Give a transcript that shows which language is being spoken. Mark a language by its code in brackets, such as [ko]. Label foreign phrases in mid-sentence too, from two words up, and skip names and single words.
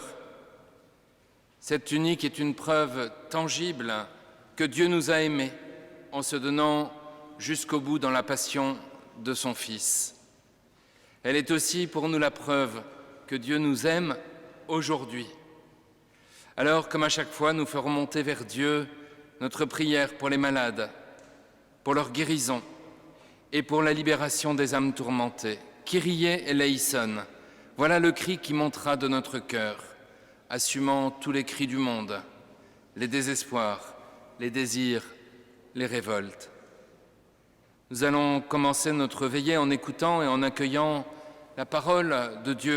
[fr] Cette tunique est une preuve tangible que Dieu nous a aimés en se donnant jusqu'au bout dans la passion de son Fils. Elle est aussi pour nous la preuve que Dieu nous aime aujourd'hui. Alors, comme à chaque fois, nous ferons monter vers Dieu notre prière pour les malades, pour leur guérison et pour la libération des âmes tourmentées. [el] Kyrie eleison, [fr] voilà le cri qui montera de notre cœur, assumant tous les cris du monde, les désespoirs, les désirs, les révoltes. Nous allons commencer notre veillée en écoutant et en accueillant la parole de Dieu.